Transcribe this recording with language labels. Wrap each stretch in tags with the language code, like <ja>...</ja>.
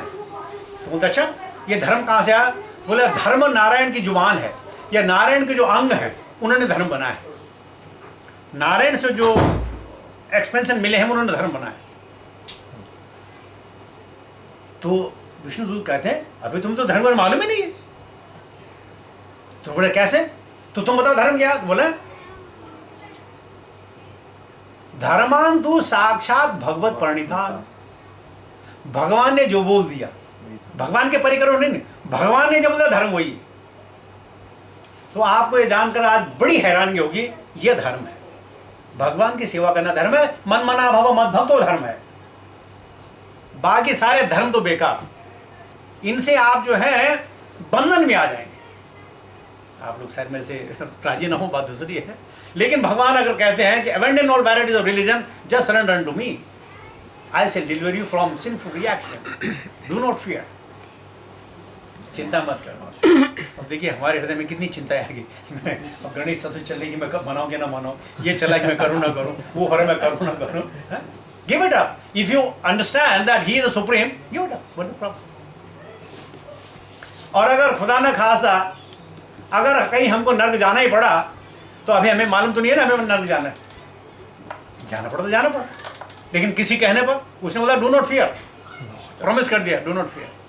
<hi>तो बोलते अच्छा ये धर्म कहाँ से आया? बोले धर्म नारायण की जुबान है, या नारायण के जो अंग है उन्होंने धर्म बनाया है। नारायण से जो एक्सपेंशन मिले हैं उन्होंने धर्म बनाया। तो विष्णुदूत कहते हैं अभी तुम तो धर्म पर मालूम ही नहीं है। तो बोले कैसे? तो तुम बताओ धर्म क्या? तो बोले</hi> <sa>धर्मान तू साक्षात भगवत परिणितान।</sa> <hi>भगवान ने जो बोल दिया, भगवान के परिकर नहीं, भगवान ने जब बोला धर्म वही है। तो आपको ये जानकर आज बड़ी हैरानी होगी, यह धर्म है। भगवान की सेवा करना धर्म है।</hi> <sa>मन मना भव मत भव</sa> <hi>तो धर्म है, बाकी सारे धर्म तो बेकार। इनसे आप जो है बंधन में आ जाएंगे। आप लोग शायद मेरे से राजी ना हो, बात दूसरी है। लेकिन भगवान अगर कहते हैं कि</hi> <en>abandon all varieties of religion, just surrender unto me, I shall deliver you from sinful reaction. Do not fear.</en> <hi>चिंता मत करो। अब देखिए हमारे हृदय में कितनी चिंता आएगी। मैं अब गणेश चतुर्थी चल रही, मैं कब मनाऊं कि ना मनाऊं, ये चला कि मैं करूं ना करूं, वो हो रहा मैं करूं ना करूं।</hi> <en>Give it up. If you understand that he is the supreme, give it up. What's the problem?</en> <hi>और अगर खुदा न खास्ता अगर कहीं हमको नर्क जाना ही पड़ा तो अभी हमें मालूम तो नहीं है ना हमें नर्क जाना है। जाना पड़ा तो जाना पड़ा, लेकिन किसी कहने पर उसने बोला</hi> <en>do not fear,</en> <hi>प्रॉमिस कर दिया डू नॉट फियर।</hi>